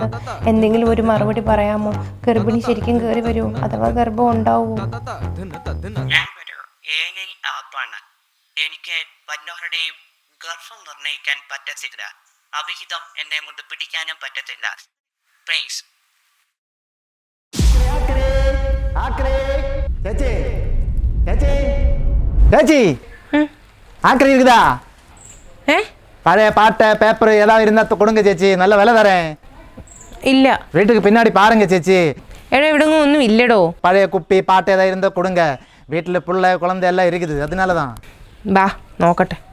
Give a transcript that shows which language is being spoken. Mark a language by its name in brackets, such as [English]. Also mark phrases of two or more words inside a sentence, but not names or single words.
[Malayalam] എന്തെങ്കിലും ഒരു മറുപടി പറയാമോ? ഗർഭിണി ശരിക്കും കയറി വരുമോ? അഥവാ ഗർഭം ഉണ്ടാവുമോ? എനിക്ക് വന്നവരുടെയും ഗർഭം നിർണ്ണയിക്കാൻ പറ്റത്തില്ല. അവിഹിതം എന്നെ കൊണ്ട് പിടിക്കാനും പറ്റത്തില്ല. പ്ലീസ്. [Tamil] இருக்குதா? பழைய பாட்டை பேப்பர் ஏதாவது இருந்தா கொடுங்க ചേച്ചി, நல்ல விலை தரேன். [Malayalam] ഇല്ല. [Tamil] வீட்டுக்கு பின்னாடி பாருங்க ചേച്ചി. [Malayalam] എടാ, ഇവിടെങ്ങും ഒന്നും ഇല്ലടോ. [Tamil] பழைய குப்பி பாட்டு ஏதாவது இருந்தா கொடுங்க. வீட்டில் பிள்ளை குழந்தை எல்லாம் இருக்குது, அதனால தான். [Malayalam] ബാ നോക്കട്ടെ.